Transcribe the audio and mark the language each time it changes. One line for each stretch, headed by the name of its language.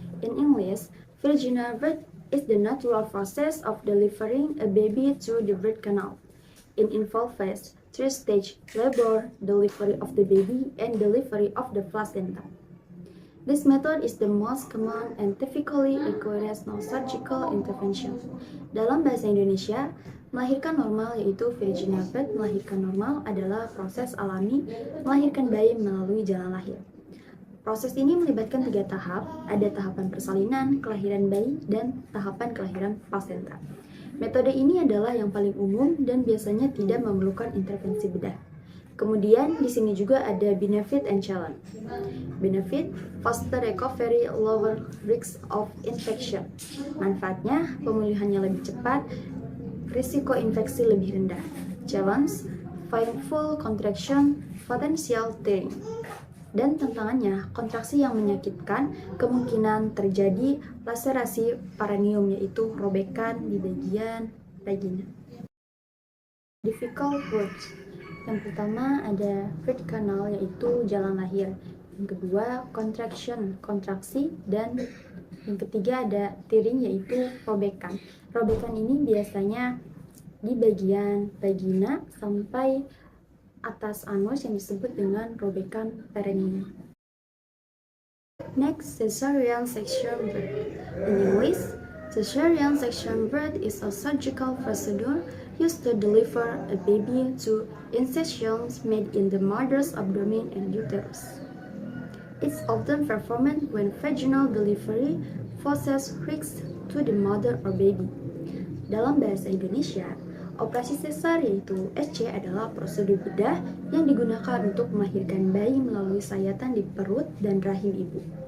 English: In English, vaginal birth is the natural process of delivering a baby through the birth canal. It involves 3-stage labor, delivery of the baby, and delivery of the placenta. This method is the most common and typically requires no surgical intervention.
Indonesian: Dalam bahasa Indonesia, melahirkan normal yaitu vaginal birth, melahirkan normal adalah proses alami melahirkan bayi melalui jalan lahir. Proses ini melibatkan 3 tahap, ada tahapan persalinan, kelahiran bayi, dan tahapan kelahiran placenta. Metode ini adalah yang paling umum dan biasanya tidak memerlukan intervensi bedah. Kemudian di sini juga ada
English: benefit and challenge. Benefit, faster recovery, lower risk of infection.
Indonesian: Manfaatnya, pemulihannya lebih cepat, risiko infeksi lebih rendah.
English: Challenge, painful contraction, potential tearing.
Indonesian: Dan tantangannya, kontraksi yang menyakitkan, kemungkinan terjadi laserasi perineum, yaitu robekan di bagian vagina.
English: Difficult words.
Indonesian: Yang pertama ada birth canal, yaitu jalan lahir. Yang kedua contraction, kontraksi. Dan yang ketiga ada tearing, yaitu robekan. Robekan ini biasanya di bagian vagina sampai atas anus yang disebut dengan robekan perineum.
English: Next, cesarean section birth. In English, cesarean section birth is a surgical procedure used to deliver a baby through incisions made in the mother's abdomen and uterus. It's often performed when vaginal delivery poses risks to the mother or baby.
Indonesian: Dalam bahasa Indonesia, operasi sesar yaitu SC adalah prosedur bedah yang digunakan untuk melahirkan bayi melalui sayatan di perut dan rahim ibu.